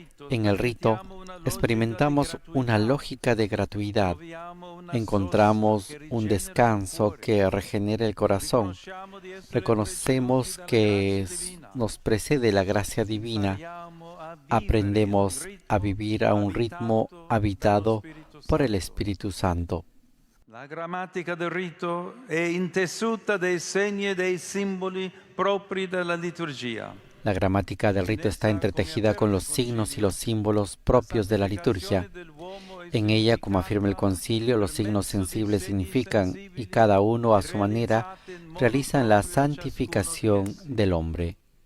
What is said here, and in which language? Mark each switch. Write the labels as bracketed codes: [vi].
[es] En el rito experimentamos una lógica de gratuidad, encontramos un descanso que regenera el corazón, reconocemos que nos precede la gracia divina, aprendemos a vivir a un ritmo habitado por el Espíritu Santo. [it] La grammatica del rito è intessuta dei segni e dei simboli propri della liturgia. [es] La gramática del rito está entretejida con los signos y los símbolos propios de la liturgia. En ella, como afirma el Concilio, los signos sensibles significan, y cada uno a su manera, realizan la santificación del hombre.